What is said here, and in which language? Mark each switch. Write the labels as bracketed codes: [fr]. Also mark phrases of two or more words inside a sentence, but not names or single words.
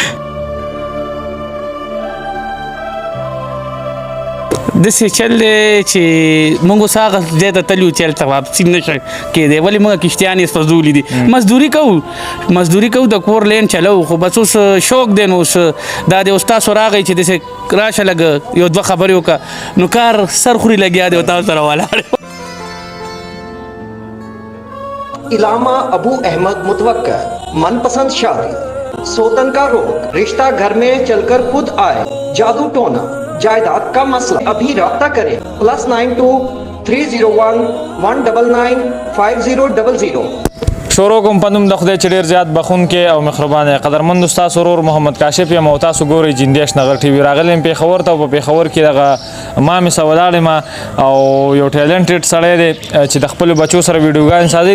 [ps] داسې چل دی چې موږ اوس هغه ځای ته تللي وو چې هلته واپسي نه شي کېدی. ولې موږ کشتیان یې سوځولي دي. مزدوري کوو د کور لین چلو خو بس اوس شوق دی. نو اوس دا دی اوس تاسو راغی چې داسې راشه لږ یو دوه خبرې وکړه نو کار سر خوري لګیا دی او تاسو سره ولاړ. [ur] علامہ ابو احمد متوکر من پسند شادی سوتن کا روگ رشتہ گھر میں چل کر خود آئے جادو ٹونا جائیداد کا مسئلہ ابھی رابطہ کریں +923011995000. [ps] شروع کوم په نوم د خدای چې ډېر زیات بخونکی او مهربان قدرمند ستاسو ورور محمد کاشف یم او تاسو ګورئ جندیش نغر ټي وي. راغلی یم پېښور ته او په پېښور کې دغه ما مې سه ولاړ یم او یو ټیلنټډ سړی دی چې د خپلو بچو سره ویډیوګانې سازوي.